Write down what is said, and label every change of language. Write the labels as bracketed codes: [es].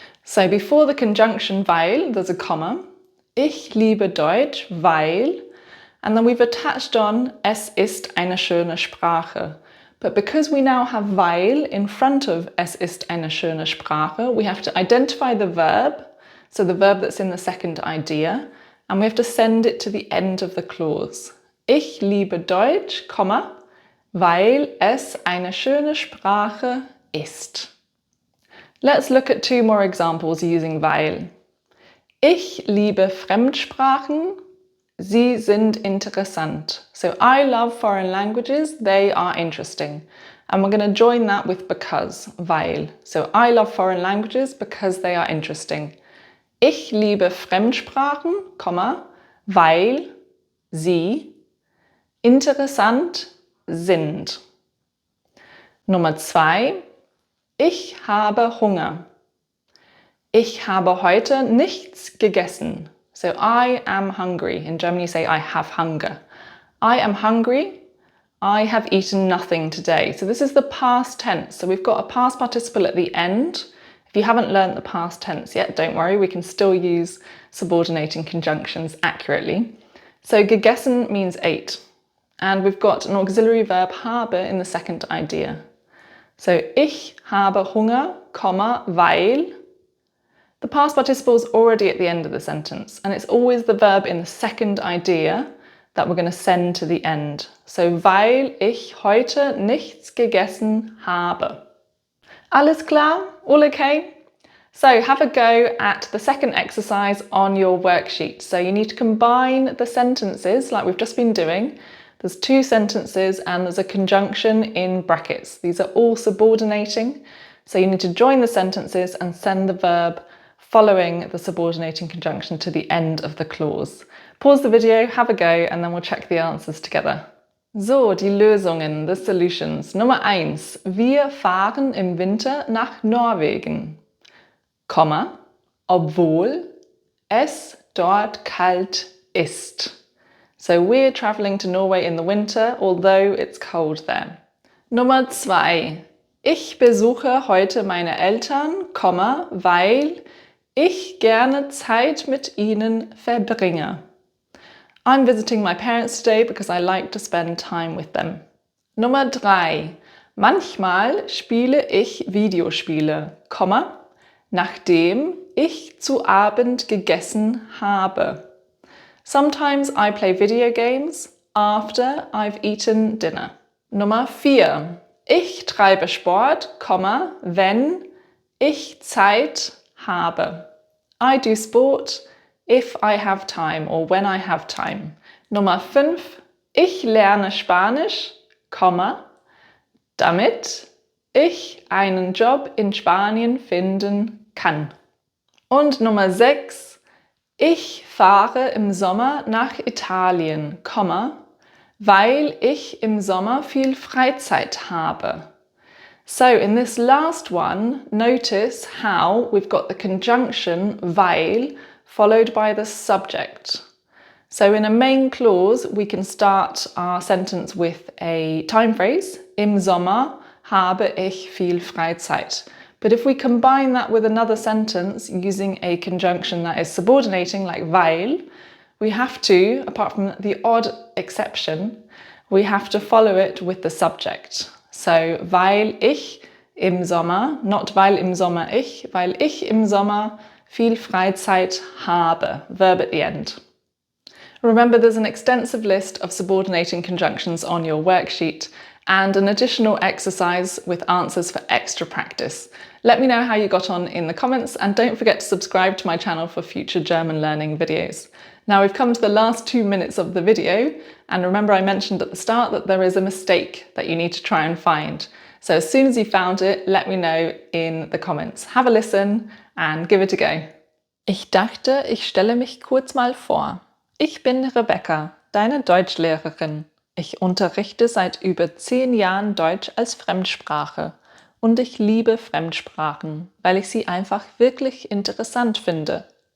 [en] So before the conjunction weil, there's a comma. [de] Ich liebe Deutsch, weil, [en] and then we've attached on [de] es ist eine schöne Sprache. [en] But because we now have weil in front of [de] es ist eine schöne Sprache, [en] we have to identify the verb, so the verb that's in the second idea, and we have to send it to the end of the clause. [de] Ich liebe Deutsch, weil es eine schöne Sprache ist. [en] Let's look at 2 more examples using weil. [de] Ich liebe Fremdsprachen, sie sind interessant. [en] So I love foreign languages, they are interesting. And we're going to join that with because, weil. So I love foreign languages because they are interesting. [de] Ich liebe Fremdsprachen, weil sie interessant sind. Nummer 2. Ich habe Hunger. Ich habe heute nichts gegessen. [en] So I am hungry. In German you say I have hunger. I am hungry. I have eaten nothing today. So this is the past tense. So we've got a past participle at the end. If you haven't learned the past tense yet, don't worry, we can still use subordinating conjunctions accurately. So gegessen means ate. And we've got an auxiliary verb habe in the second idea. [de] So ich habe Hunger, weil. [en] The past participle is already at the end of the sentence, and it's always the verb in the second idea that we're going to send to the end. [de] So, weil ich heute nichts gegessen habe. Alles klar? All okay? [en] So, have a go at the second exercise on your worksheet. So, you need to combine the sentences like we've just been doing. There's 2 sentences and there's a conjunction in brackets. These are all subordinating. So, you need to join the sentences and send the verb following the subordinating conjunction to the end of the clause. Pause the video, have a go, and then we'll check the answers together. [de] So, die Lösungen, [en] the solutions. [de] Nummer 1. Wir fahren im Winter nach Norwegen, obwohl es dort kalt ist. [en] So, we're traveling to Norway in the winter, although it's cold there. [de] Nummer 2. Ich besuche heute meine Eltern, weil ich gerne Zeit mit ihnen verbringe. [en] I'm visiting my parents today because I like to spend time with them. [de] Nummer 3. Manchmal spiele ich Videospiele, nachdem ich zu Abend gegessen habe. [en] Sometimes I play video games after I've eaten dinner. [de] Nummer 4. Ich treibe Sport, wenn ich Zeit habe. [en] I do sport if I have time or when I have time. [de] Nummer 5. Ich lerne Spanisch, damit ich einen Job in Spanien finden kann. Und Nummer 6. Ich fahre im Sommer nach Italien, weil ich im Sommer viel Freizeit habe. [en] So in this last one, notice how we've got the conjunction weil followed by the subject. So in a main clause, we can start our sentence with a time phrase. [de] Im Sommer habe ich viel Freizeit. [en] But if we combine that with another sentence using a conjunction that is subordinating, like weil, we have to, apart from the odd exception, we have to follow it with the subject. [de] So, weil ich im Sommer, not weil im Sommer ich, weil ich im Sommer viel Freizeit habe, [en] verb at the end. Remember, there's an extensive list of subordinating conjunctions on your worksheet and an additional exercise with answers for extra practice. Let me know how you got on in the comments, and don't forget to subscribe to my channel for future German learning videos. Now we've come to the last 2 minutes of the video, and remember I mentioned at the start that there is a mistake that you need to try and find. So as soon as you found it, let me know in the comments. Have a listen and give it a go. [de] Ich dachte, ich stelle mich kurz mal vor. Ich bin Rebecca, deine Deutschlehrerin. Ich unterrichte seit über 10 Jahren Deutsch als Fremdsprache und ich liebe Fremdsprachen, weil ich sie einfach wirklich interessant finde.